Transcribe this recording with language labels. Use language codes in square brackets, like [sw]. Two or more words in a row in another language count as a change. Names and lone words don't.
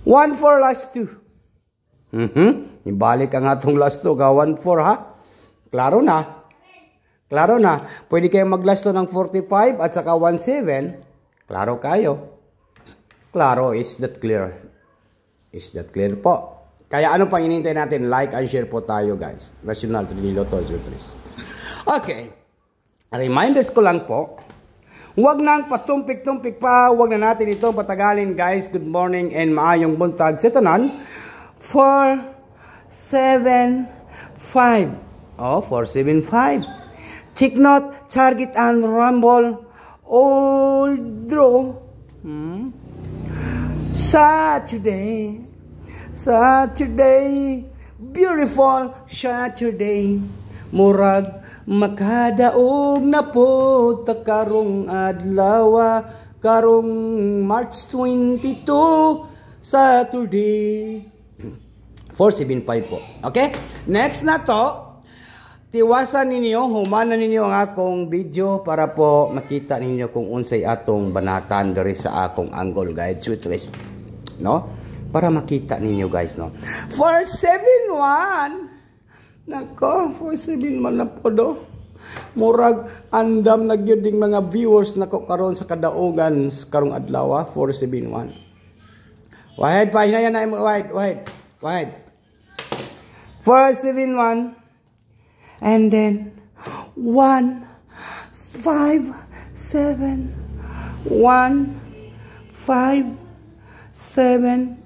[en] 1-4 last 2. [ceb] Ibalik ang atong last 2 ka 1-4, ha? Klaro na. Klaro na. [tl] Pwede kayong mag-last 2 ng 45 at saka 1-7. Klaro kayo. Klaro, [en] is that clear? Is that clear po? [tl] Kaya ano pang inintay natin? [en] Like and share [tl] po tayo, [en] guys. National 3D Lotto Sweet Race. [tl] Okay. Reminders ko lang po. Huwag nang patumpik-tumpik pa. Huwag na natin itong patagalin, guys. [en] Good morning and [ceb] maayong buntag sa tanan. 475. Oh, 475. [en] Take note, target and rumble. All draw. Saturday, beautiful Saturday. [ceb] Murag makadaog na po ta karong adlaw, karong March 22, Saturday. 475 po. Okay? Next na to. Tiwasan ninyo, humanan ninyo ang akong video para po makita ninyo kung unsay atong banatan diri sa akong Angle Guide Sweet Race. No? Para makita ninyo, guys, no? 471. Nako, 471 na po do. Murag andam na gyud ding mga viewers nako karon sa kadaogan karong adlaw, 471. Wahid pa hinayan na mo, wahid. [en] 471. And then 1 5 7 1 5 7.